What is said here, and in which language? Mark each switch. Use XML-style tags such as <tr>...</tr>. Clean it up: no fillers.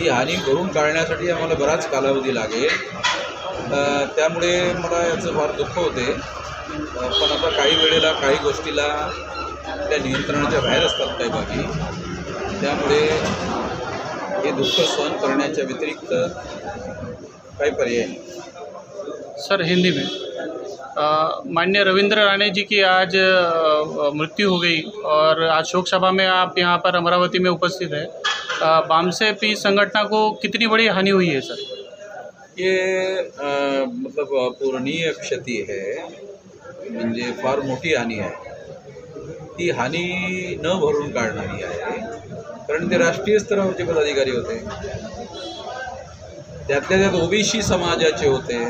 <mr>ही हानी भरून काढण्यासाठी आम्हाला बराच कालावधी लागेल, त्यामुळे मला याचं फार दुःख होते। पण आता काही वेळेला काही गोष्टीला त्या नियंत्रणाच्या बाहेर असतात काही बाबी, त्यामुळे हे दुःख सहन करण्याच्या व्यतिरिक्त काही पर्याय नहीं।</mr> <hi>सर, हिंदी में माननीय रविंद्र राणे जी की आज मृत्यु हो गई और आज शोक सभा में आप यहाँ पर अमरावती में उपस्थित है। बामसे पी संगठन को कितनी बड़ी हानि हुई है सर? ये मतलब अपूरणीय क्षति है,</hi> <mr>म्हणजे फार मोठी हानी आहे। ती हानी न भरून काढणारी आहे, कारण ते राष्ट्रीय स्तरावरचे पदाधिकारी होते, त्यातल्या त्यात ओबीसी समाजाचे होते।</mr>